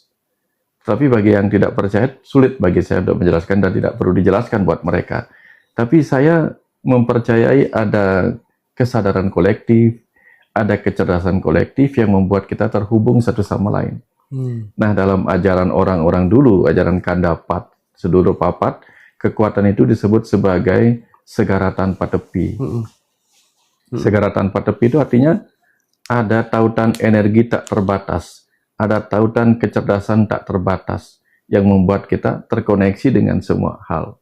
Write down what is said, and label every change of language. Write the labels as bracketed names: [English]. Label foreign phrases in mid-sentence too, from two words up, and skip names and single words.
[Indonesian] Tapi bagi yang tidak percaya, sulit bagi saya untuk menjelaskan dan tidak perlu dijelaskan buat mereka. Tapi saya mempercayai ada kesadaran kolektif, ada kecerdasan kolektif yang membuat kita terhubung satu sama lain. Nah, dalam ajaran orang-orang dulu, ajaran Kandapat, [Javanese] sedulur papat, [Indonesian] kekuatan itu disebut sebagai segara tanpa tepi. Segara tanpa tepi itu artinya ada tautan energi tak terbatas, ada tautan kecerdasan tak terbatas yang membuat kita terkoneksi dengan semua hal.